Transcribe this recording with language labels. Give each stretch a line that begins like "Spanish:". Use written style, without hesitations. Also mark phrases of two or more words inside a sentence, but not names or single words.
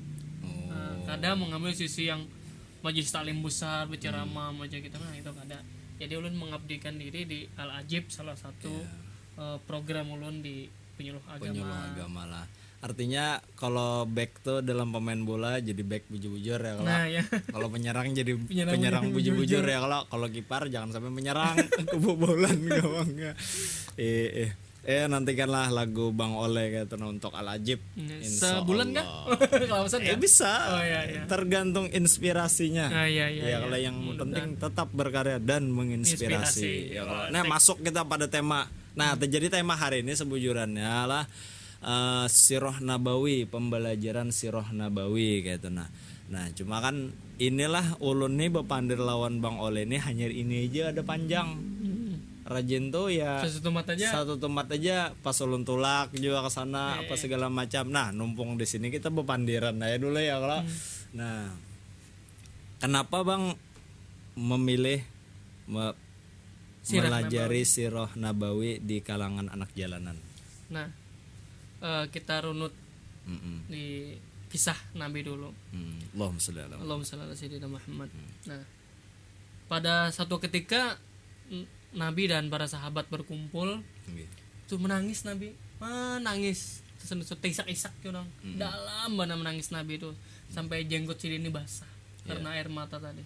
Indonesian: Nah, kadang mengambil sisi yang majelis taklim besar berceramah macam gitu, nah itu kadang.
Banjar: Jadi ulun mengabdikan diri di Al Ajib, salah satu program ulun di penyuluh agama lah. Artinya kalau back tuh dalam pemain bola jadi back bujur-bujur ya kalau.
Indonesian: Nah, ya. Kalau penyerang jadi Penyerang
Banjar: penyerang bujur-bujur bujur-bujur.
Indonesian: ya kalau jangan sampai menyerang kebobolan gawangnya. Nantikanlah lagu Bang Oleh gitu untuk Al Ajib.
Arabic: Insya
Indonesian: Sebulan kan?
Arabic: Allah.
Banjar: Kelausan ya?
Indonesian: Bisa. Oh, iya. Tergantung inspirasinya. Iya. Kalau yang penting tetap berkarya dan menginspirasi. Inspirasi. Ya, kalau- Oh, nah, masuk kita pada tema. Nah, jadi tema hari ini sebujurannya lah Sirah Nabawi, pembelajaran Sirah Nabawi gitu.
Banjar: Nah, cuma kan inilah ulun nih bepandir lawan Bang Oleh ini hanya ini aja ada panjang. Rajin tuh ya satu tempat aja pas ulun tulak juga ke sana apa segala macam. Nah, numpung di sini kita bepandiran aja dulu ya kalau.
Indonesian: Nah, kenapa Bang memilih melajari Sirah Nabawi di kalangan anak jalanan? Nah, kita runut di kisah Nabi dulu.
Arabic: Allahumma sholli ala Sayyidina Muhammad.
Banjar: Nah, pada satu ketika Nabi dan para sahabat berkumpul, itu menangis Nabi, menangis, isak-isak orang, dalam mana menangis Nabi itu sampai jenggot sidin ini basah karena air mata tadi.